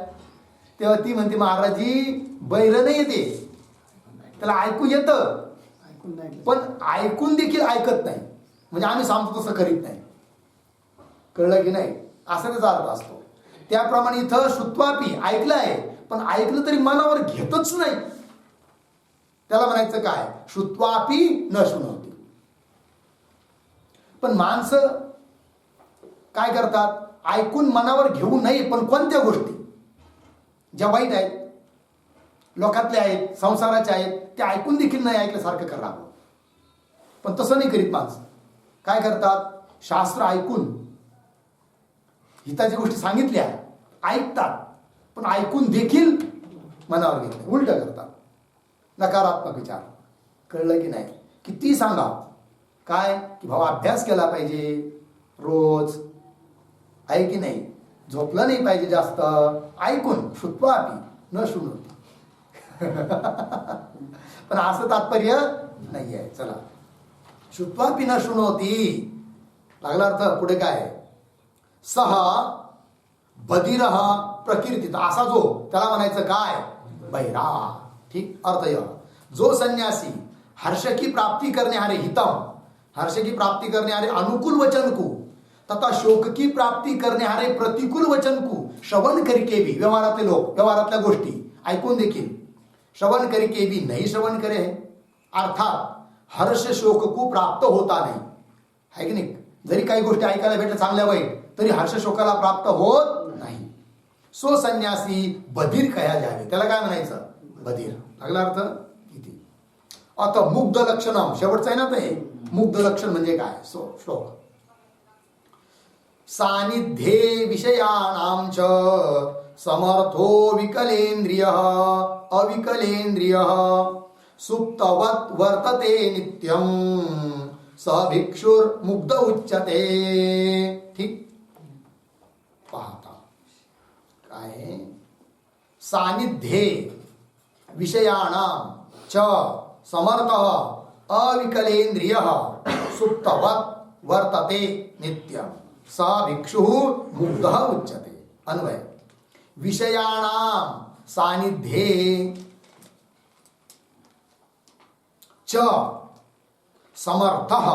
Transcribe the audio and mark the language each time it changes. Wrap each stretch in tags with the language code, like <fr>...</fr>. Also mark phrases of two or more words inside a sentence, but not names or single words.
<mr>तेव्हा ती म्हणते महाराजजी बहिर नाही येते, त्याला ऐकू येतं पण ऐकून देखील ऐकत नाही, म्हणजे आम्ही सांगतो तसं करीत नाही. कळलं की नाही, असा त्याचा अर्थ असतो. त्याप्रमाणे इथं श्रुत्वापी ऐकलं आहे पण ऐकलं तरी मनावर घेतच नाही, त्याला म्हणायचं काय,</mr> <sa>श्रुत्वापी न शृणोति.</sa> <mr>पण माणसं काय करतात, ऐकून मनावर घेऊ नये पण कोणत्या गोष्टी ज्या वाईट आहेत, लोकातले आहेत, संसाराचे आहेत, ते ऐकून देखील नाही ऐकल्यासारखं करावं. पण तसं नाही करीत माणसं. काय करतात, शास्त्र ऐकून हिताच्या गोष्टी सांगितल्या ऐकतात पण ऐकून देखील मनावर घेत नाही, उलट करतात, नकारात्मक विचार. कळलं की नाही, किती सांगा काय की भाऊ अभ्यास केला पाहिजे रोज, आहे की नाही, झोपलं नाही पाहिजे जास्त, ऐकून</mr> <sa>श्रुत्वापि न शृणोति.</sa> <mr>पण असं तात्पर्य नाही आहे. चला,</mr> <sa>श्रुत्वापि न शृणोति</sa> <mr>लागला अर्थ. पुढे काय,</mr> <sa>सह बधिरः प्रकीर्तित,</sa> <mr>असा जो त्याला म्हणायचं काय, बहिरा.</mr> <hi>ठीक अर्थ यह, जो संन्यासी हर्ष की प्राप्ति करने हारे हितम, हर्ष की प्राप्ति करने हारे अनुकूल वचन को तथा शोक की प्राप्ति करने हारे प्रतिकूल वचन को श्रवण करके भी,</hi> <mr>व्यवहारातले लोक व्यवहारातल्या गोष्टी ऐकून देखील</mr> <hi>श्रवण करके भी नहीं श्रवण करे, अर्थात हर्ष शोक को प्राप्त होता नहीं, है</hi> <mr>की नाही. जरी काही गोष्टी ऐकायला भेटल्या चांगल्या वाईट तरी हर्ष शोकाला प्राप्त होत नाही.</mr> <hi>सो संन्यासी बधीर कया जावे,</hi> <mr>त्याला काय म्हणायचं, बधीर. लागला अर्थ किती. आता मुग्ध लक्षणम शेवटचं आहे ना ते, मुग्ध लक्षण म्हणजे काय.</mr> <hi>सो श्लोक,</hi> <sa>सानिध्ये विषयाणां च समर्थो विकलेंद्रिय अविकलेंद्रिय सुप्तवत् वर्तते नित्यम स भिक्षुर मुग्ध उच्यते.</sa> <mr>ठीक पाहता काय,</mr> <sa>सानिध्ये विषयाणां च समर्थ अविकलेंद्रिय सुप्तवत् वर्तते नित्यम स भिक्षु मुग्ध उच्यते. अन्वय, विषयाणां सानिध्ये च समर्थ</sa>